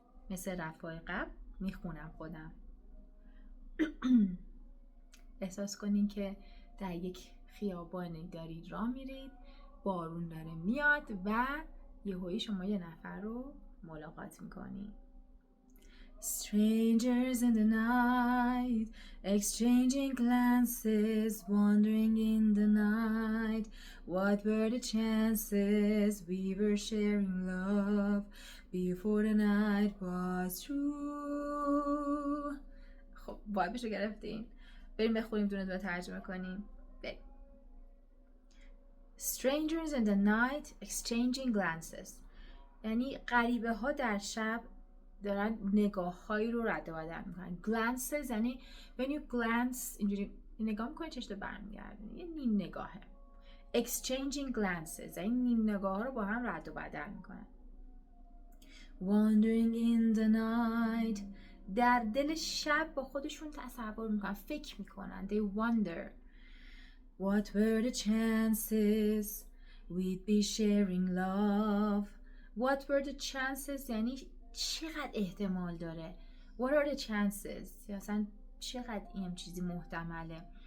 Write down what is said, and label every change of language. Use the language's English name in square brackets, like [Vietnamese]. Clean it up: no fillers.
[Persian] مثل رفعای قبل میخونم خودم. احساس کنین که در یک خیابانی دارید راه میرید، بارون داره میاد و یهویی شما یه نفر رو ملاقات میکنید. [English] Strangers in the night, exchanging glances, wandering in the night. What were the chances we were sharing love before the night was through. [Persian] خب وایبشو گرفتین؟ بریم بخونیم دونه دونه ترجمه کنیم. بریم. [English] Strangers in the night, exchanging glances. [Persian] یعنی غریبه ها در شب دارن نگاه هایی رو رد و بدل میکنن. glances یعنی [English] when you glance [Persian] اینجوری نگاه میکنی چشت برمیگردونی، یه نیم نگاهه. [English] exchanging glances [Persian] یعنی نیم نگاه ها رو با هم رد و بدل میکنن. [English] wandering in the night [Persian] در دل شب با خودشون تصور میکنن، فکر میکنن. [English] they wonder what were the chances we'd be sharing love. what were the chances [Persian] یعنی چقدر احتمال داره. [English] what are the chances [Persian] یا اصلا چقدر این چیزی محتمله.